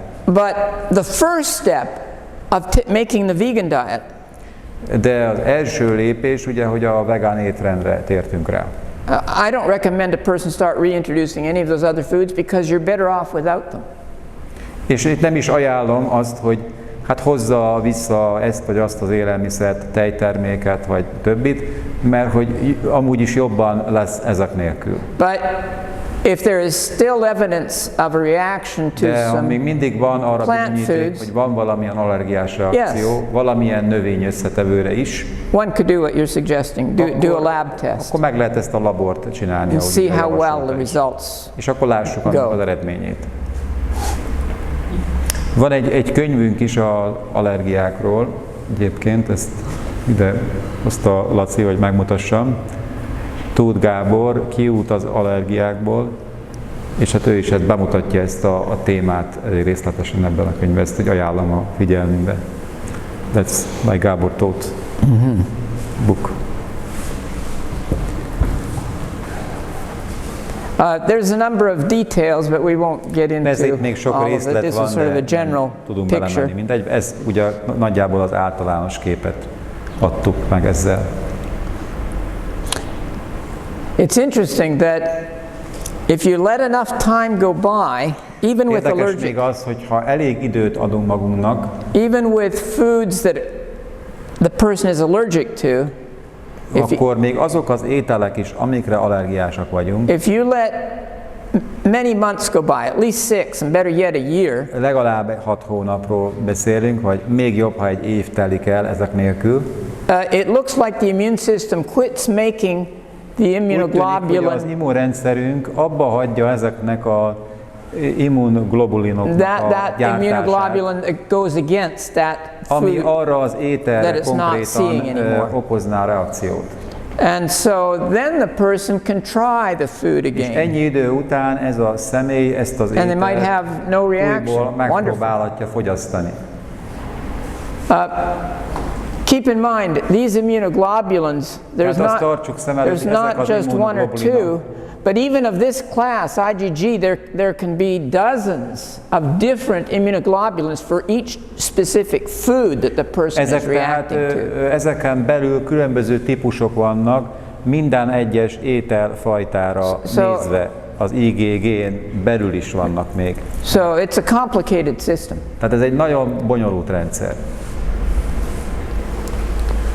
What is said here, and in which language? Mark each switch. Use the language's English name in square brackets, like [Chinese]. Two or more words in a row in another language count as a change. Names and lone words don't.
[English] But the first step of making the vegan diet [Hungarian] de az első lépés ugye, hogy a vegán étrendre tértünk rá. [English] I don't recommend a person start reintroducing any of those other foods because you're better off without them. [Hungarian] És itt nem is ajánlom azt, hogy hát hozza vissza ezt vagy azt az élelmiszert, tejterméket vagy többit, mert hogy amúgy is jobban lesz ezek nélkül. [English] But if there is still evidence of a reaction to [Hungarian] De ha még [English] some [Hungarian] mindig van arra [English] plant [Hungarian] bizonyíték, [English] foods, [Hungarian] hogy van valamilyen allergiás reakció, valamilyen növény összetevőre is, [English] one could do what you're suggesting, do a lab test [Hungarian] akkor meg lehet ezt a labort csinálni, [English] and [Hungarian] ahogy [English] see [Hungarian] ide [English] how well [Hungarian] javasolta [English] the [Hungarian] is. [English] results. [Hungarian] És akkor lássuk annak [English] Go. [Hungarian] az eredményét. Van egy könyvünk is az allergiákról, egyébként ezt ide hozta Laci, hogy megmutassam. Tóth Gábor, Kiút az allergiákból, és hát ő is bemutatja ezt a témát részletesen ebben a könyvben, ezt hogy ajánlom a figyelmünkbe. [English] That's by Gábor Tóth book. There's a number of details, but we won't get into [Hungarian] Ez itt még sok [English] all of it. [Hungarian] részlet [English] This [Hungarian] van, [English] is sort of a [Hungarian] de [English] general [Hungarian] nem tudunk [English] picture. [Hungarian] belemenni mindegy. Ez ugye nagyjából az általános képet adtuk meg ezzel. [English] It's interesting that if you let enough time go by, even with [Hungarian] Érdekes [English] allergic, [Hungarian] még az, hogy ha elég időt adunk magunknak, [English] even with foods that the person is allergic to, [Hungarian] akkor még azok az ételek is, amikre allergiásak vagyunk, [English] if you let many months go by, at least 6, and better yet a year, [Hungarian] legalább 6 hónapról beszélünk, vagy még jobb, ha egy év telik el ezek nélkül. [English] it looks like the immune system quits making the [Hungarian] Úgy tűnik, hogy az [English] immunoglobulin, [Hungarian] immunrendszerünk abba hagyja ezeknek a immunoglobulinoknak [English] that [Hungarian] a gyártását, [English] immunoglobulin that goes against that [Hungarian] ami [English] food. [Hungarian] arra az [English] that [Hungarian] ételre [English] it's not seeing [Hungarian] konkrétan [English] anymore. [Hungarian] okozná reakciót. [English] And so then the person can try the food [Hungarian] És [English] again. [Hungarian] ennyi idő után ez a személy ezt az [English] And they might [Hungarian] ételt [English] have no reaction. [Hungarian] újból [English] Wonderful. [Hungarian] megpróbálhatja fogyasztani. [English] Keep in mind, these immunoglobulins, [Hungarian] Tehát azt tartsuk szem előtt, [English] there's [Hungarian] hogy ezek [English] not [Hungarian] az [English] just one or [Hungarian] immunoglobulinok, [English] two, but even of this class, IgG, there can be dozens of different immunoglobulins for each specific food that the person is [Hungarian] ezek tehát, [English] reacting to. [Hungarian] ezeken belül különböző típusok vannak, minden egyes ételfajtára nézve. Az IgG-n belül is vannak még. [English] So it's a complicated system. [Hungarian] Tehát ez egy nagyon bonyolult rendszer.